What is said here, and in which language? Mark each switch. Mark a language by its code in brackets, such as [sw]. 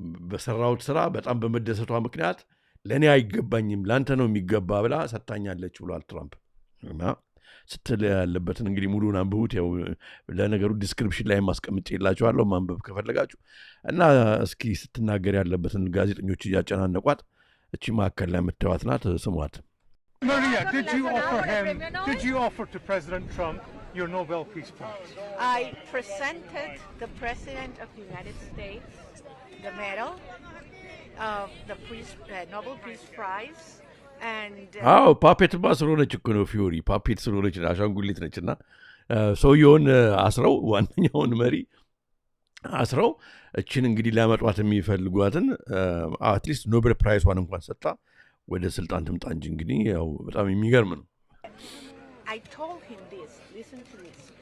[am] በሰራሁት ስራ በጣም በመደሰቷ ምክንያት ለእኔ አይገባኝም ለአንተ ነው የሚገባ ብላ ሰጥታኛለች ብሏል ትራምፕ። እና ስትል ያለበትን እንግዲህ ሙሉን አንብቡት። ያው ለነገሩ ዲስክሪፕሽን ላይ ማስቀምጬ የላችኋለሁ ማንበብ ከፈለጋችሁ። እና እስኪ ስትናገር ያለበትን ጋዜጠኞች እያጨናነቋት እቺ መካከል ላይ የምታዩት ናት። ስሟት። [en] Maria, did you offer to President Trump your Nobel Peace Prize? I presented the President of the United States the medal of the Nobel Peace Prize. [am] አዎ ፓፔትማ ስለሆነች እኮ ነው ፊዮሪ ፓፔት ስለሆነች አሻንጉሊት ነች። እና ሰውየውን አስረው ዋነኛውን መሪ አስረው እችን እንግዲህ ሊያመጧት የሚፈልጓትን አትሊስት ኖቤል ፕራይሷን እንኳን ሰጣ ወደ ስልጣን ትምጣ እንጂ እንግዲህ ያው በጣም የሚገርም ነው። [en] I told him this, listen to this.